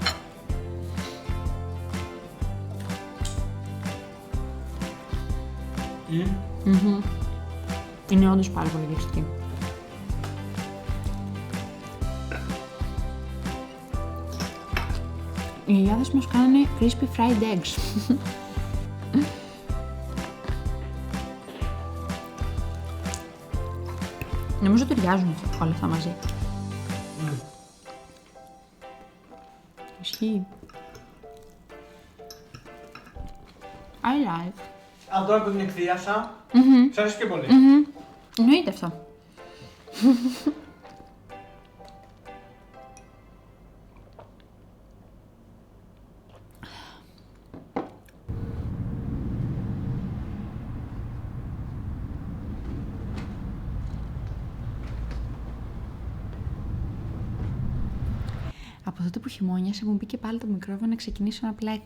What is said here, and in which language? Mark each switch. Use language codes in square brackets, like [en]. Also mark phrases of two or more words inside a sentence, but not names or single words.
[el] Είναι όντως πάρα πολύ γευστική. Οι γιαγιάδες μας κάνανε [en] crispy fried eggs. [el] Νομίζω ταιριάζουν όλα αυτά μαζί. Ισχύει. [en] I like. [el] Αν τώρα που την εκθίασα, σ' αρέσει και πολύ. Εννοείται αυτό. Από τότε που χειμώνιασε μου μπήκε πάλι το μικρόβιο να ξεκινήσω να πλέκω.